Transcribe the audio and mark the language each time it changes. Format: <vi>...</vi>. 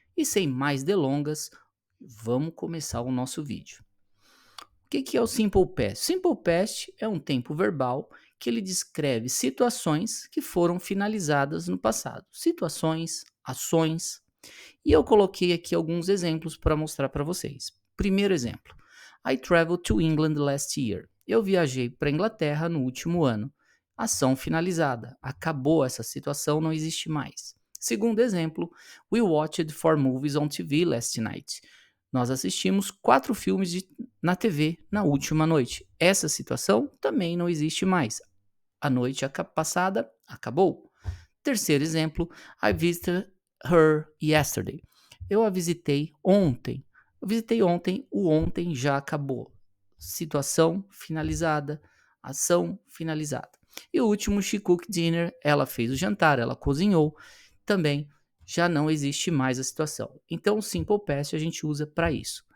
<pt>E sem mais delongas, vamos começar o nosso vídeo. O que é o Simple Past? Simple Past é um tempo verbal que ele descreve situações que foram finalizadas no passado. Situações, ações. E eu coloquei aqui alguns exemplos para mostrar para vocês. Primeiro exemplo.</pt> <en>I traveled to England last year.</en> <pt>Eu viajei para a Inglaterra no último ano. Ação finalizada. Acabou essa situação, não existe mais. Segundo exemplo,</pt> <en>we watched 4 movies on TV last night.</en> <pt>Nós assistimos 4 filmes na TV na última noite. Essa situação também não existe mais. A noite passada acabou. Terceiro exemplo,</pt> <en>I visited her yesterday.</en> <pt>Eu a visitei ontem. Eu visitei ontem, o ontem já acabou. Situação finalizada, ação finalizada. E o último,</pt> <en>she cooked dinner,</en> <pt>ela fez o jantar, ela cozinhou. Também já não existe mais a situação. Então, o Simple Past a gente usa para isso.</pt>